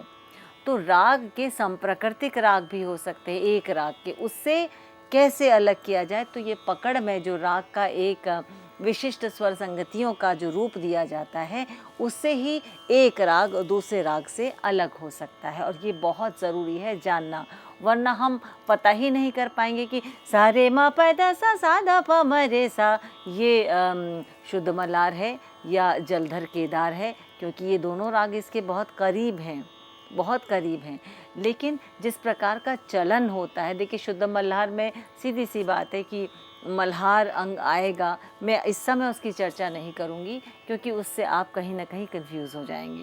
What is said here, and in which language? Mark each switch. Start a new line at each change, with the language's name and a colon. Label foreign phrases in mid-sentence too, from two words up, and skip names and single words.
Hindi: तो राग के संप्राकृतिक राग भी हो सकते हैं एक राग के, उससे कैसे अलग किया जाए, तो ये पकड़ में जो राग का एक विशिष्ट स्वर संगतियों का जो रूप दिया जाता है उससे ही एक राग दूसरे राग से अलग हो सकता है। और ये बहुत ज़रूरी है जानना, वरना हम पता ही नहीं कर पाएंगे कि सा रे म प ध सा ध प म रे सा ये शुद्ध मल्हार है या जलधर केदार है, क्योंकि ये दोनों राग इसके बहुत करीब हैं, बहुत करीब हैं। लेकिन जिस प्रकार का चलन होता है, देखिए शुद्ध मल्हार में सीधी सी बात है कि मल्हार अंग आएगा, मैं इस समय उसकी चर्चा नहीं करूँगी क्योंकि उससे आप कहीं ना कहीं कंफ्यूज हो जाएंगे।